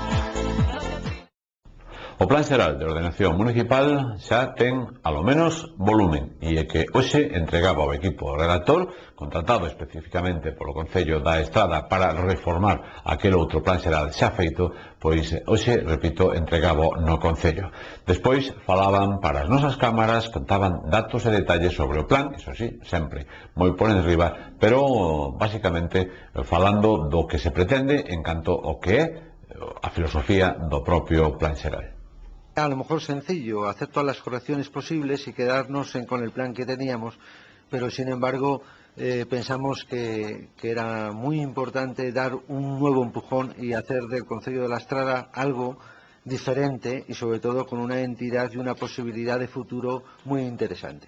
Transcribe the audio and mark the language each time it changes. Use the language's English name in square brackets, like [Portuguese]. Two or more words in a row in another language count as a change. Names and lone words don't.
[Galician] O Plan Xeral de Ordenación Municipal xa ten, alo menos, volumen, e é que hoxe entregaba ao equipo redactor, contratado especificamente polo Concello da Estrada para reformar aquel outro Plan Xeral xa feito, pois hoxe, repito, entregaba no Concello. Despois falaban para as nosas cámaras, contaban datos e detalles sobre o plan, iso sí, sempre moi por enriba, pero basicamente falando do que se pretende en canto ao que é a filosofía do propio Plan Xeral. [Spanish] A lo mejor sencillo, hacer todas las correcciones posibles y quedarnos con el plan que teníamos, pero sin embargo pensamos que era muy importante dar un nuevo empujón y hacer del Concello de la Estrada algo diferente y sobre todo con una entidad y una posibilidad de futuro muy interesante.